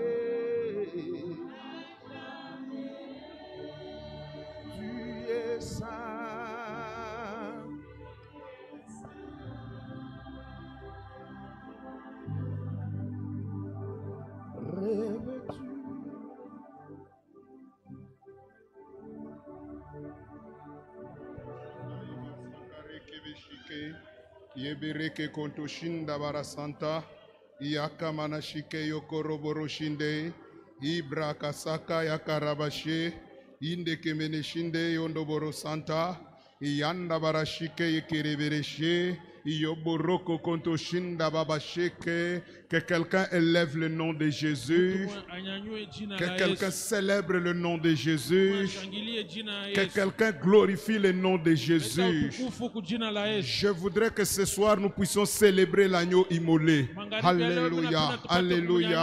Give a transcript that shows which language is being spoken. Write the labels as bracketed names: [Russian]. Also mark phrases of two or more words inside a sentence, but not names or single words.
[French] Tu es saint. Rêves-tu? Yebereke kontoshinda barasanta iyakamana shike yokoroboro shinde ibra kasaka yakarabashe inde kemene shinde yondoboro santa iyanda barashike yekerebereshe iyoboroko kontoshinda babasheke. Que quelqu'un élève le nom de Jésus. Que quelqu'un célèbre le nom de Jésus. Que quelqu'un glorifie le nom de Jésus. Je voudrais que ce soir nous puissions célébrer l'agneau immolé. Alléluia, alléluia.